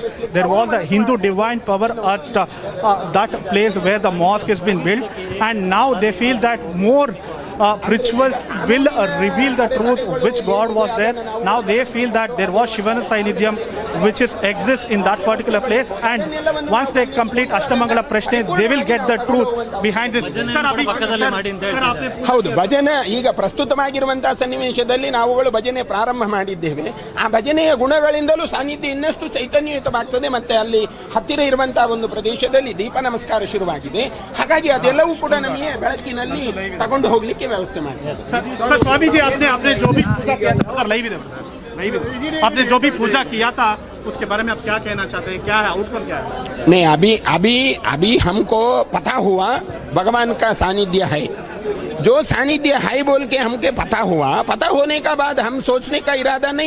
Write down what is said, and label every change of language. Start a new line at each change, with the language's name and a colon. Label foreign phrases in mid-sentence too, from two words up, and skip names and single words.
English: There was a Hindu divine power at that place where the mosque has been built, and now they feel that more rituals will reveal the truth which God was there. Now they feel that there was
Kannada: ಶಿವನ ಸಾನ್ನಿಧ್ಯಂ
English: which exists in that particular place, and once they complete Ashtamangala Prashne, they will get the truth behind this.
Kannada: ಹೌದು, ಭಜನೆ ಈಗ ಪ್ರಸ್ತುತವಾಗಿರುವಂತಹ ಸನ್ನಿವೇಶದಲ್ಲಿ ನಾವುಗಳು ಭಜನೆ ಪ್ರಾರಂಭ ಮಾಡಿದ್ದೇವೆ. ಆ ಭಜನೆಯ ಗುಣಗಳಿಂದಲೂ ಸಾನ್ನಿಧ್ಯ ಇನ್ನಷ್ಟು ಚೈತನ್ಯಯುತವಾಗ್ತದೆ. ಮತ್ತೆ ಅಲ್ಲಿ ಹತ್ತಿರ ಇರುವಂತಹ ಒಂದು ಪ್ರದೇಶದಲ್ಲಿ ದೀಪ ನಮಸ್ಕಾರ ಶುರುವಾಗಿದೆ. ಹಾಗಾಗಿ ಅದೆಲ್ಲವೂ ಕೂಡ ನಮಗೆ ಬೆಳಕಿನಲ್ಲಿ ತಗೊಂಡು ಹೋಗ್ಲಿಕ್ಕೆ व्यवस्था
Hindi: स्वामी जी, आपने जो भी आपने जो भी पूजा किया था उसके बारे में आप क्या कहना चाहते हैं? क्या है आउटकम, क्या है? नहीं, अभी हमको पता हुआ भगवान का सानिध्य है. जो सानिध्य है बोल के हमके पता हुआ, पता होने का बाद हम सोचने का इरादा नहीं.